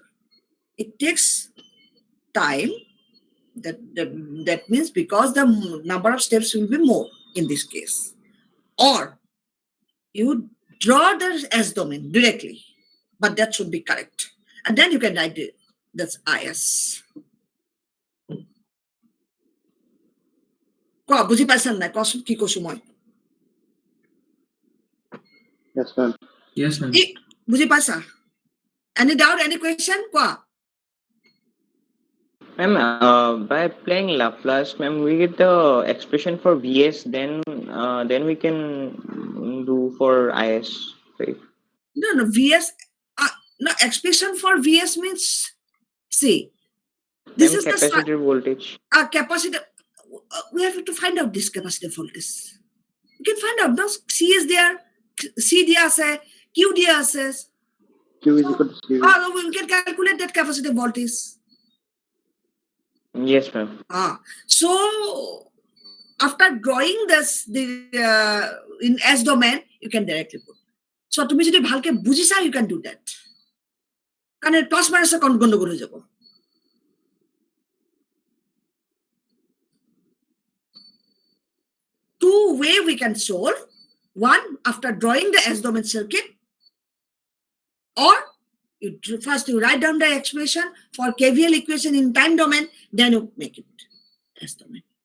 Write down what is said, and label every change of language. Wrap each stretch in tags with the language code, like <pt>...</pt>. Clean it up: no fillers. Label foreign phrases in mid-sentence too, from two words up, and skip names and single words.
<en>It takes time. That means because the number of steps will be more in this case. Or you draw the S domain directly, but that should be correct. And then you can write it. That's IS.</en> <as>কোৱা বুজি পাইছা নাই কোৱাচোন কি কৈছো মই</as> <en>Yes, ma'am. Yes, ma'am.</en> <as>বুজি পাইছা</as> <en>any doubt any question</en> <as>কোৱা</as> <en>Ma'am, by applying Laplace, ma'am, we get the expression for Vs, then we can do for Is, right? no Vs no expression for Vs means see this Ma'am, is capacitor voltage. the capacitor we have to find out this capacitor voltage you can find out no C is there</en> <as>C দিয়া আছে Q দিয়া আছে</as> <en>Q is equal to 0. we can calculate that capacitor voltage Yes, ma'am. So after drawing this in S domain you can directly put so</en> <as>তুমি যদি ভালকে বুজিছা</as> <en>you can do that</en> <bn>কারণ</bn> <en>plus minus</en> <bn>এর গন্ডগোল হয়ে যাব</bn> <en>two way we can solve one after drawing the S domain circuit or first you write down the expression for KVL equation in time domain then you make it S domain</en>